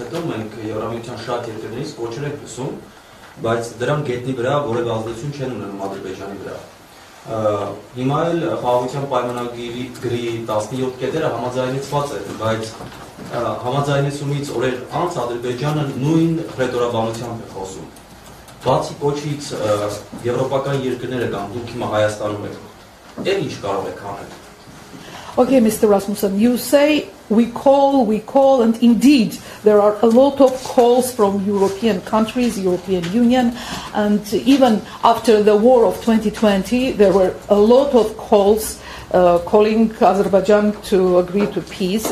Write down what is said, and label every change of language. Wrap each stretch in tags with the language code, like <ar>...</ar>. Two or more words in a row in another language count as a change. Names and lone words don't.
<hy>հետո մենք Եվրամիության շատ երկրներից կոչեր ենք լսում, բայց դրանք գետնի վրա որևէ ազդեցություն չեն ունենում Ադրբեջանի վրա։ Հիմա էլ խաղաղության պայմանագրի գրի 17 կետերը համաձայնեցված են, բայց համաձայնեցումից օրեր անց Ադրբեջանը նույն ռետորաբանությամբ է խոսում։ Բացի կոչից եվրոպական երկրները կամ դուք հիմա Հայաստանում եք, էլ ինչ կարող եք անել։</hy> <en>Okay, Mr. Rasmussen, you say we call, and indeed there are a lot of calls from European countries, European Union, and even after the war of 2020, there were a lot of calls calling Azerbaijan to agree to peace.</en>